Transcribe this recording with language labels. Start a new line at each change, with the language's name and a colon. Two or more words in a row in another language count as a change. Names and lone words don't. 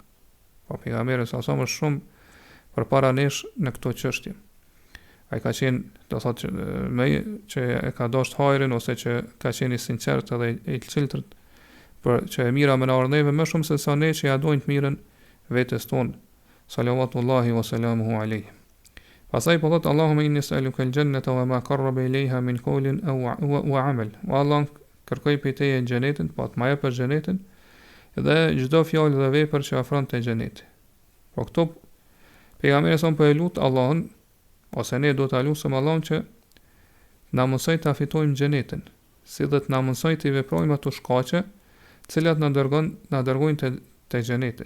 Albanian: Po pejgamberi
Arabic: صلى الله عليه وسلم
Albanian: është shumë përpara nesh në këto çështje. Ai ka qenë, do thotë, më që e ka dashur hajrin ose që ka qenë i sinqert dhe i çiltërt për që e mira më na ardhëve më shumë se sa ne që ja dojmë të mirën vetes tonë.
Arabic: صلوات الله وسلامه عليه.
Albanian: Pastaj po thotë
Arabic: اللهم إني أسألك الجنة وما قرب إليها من قول وعمل.
Albanian: O Allah, kërkoj prej teje xhenetin, po të më jep xhenetin dhe çdo fjalë dhe vepër që afron te xheneti. Po këto pejgamberi son po e lut Allahun ose ne do ta lutem Allahun që na mësoj ta fitojmë xhenetin, si dhe të na mësoj të veprojmë ato shkaqe, të cilat na dërgojnë te xheneti.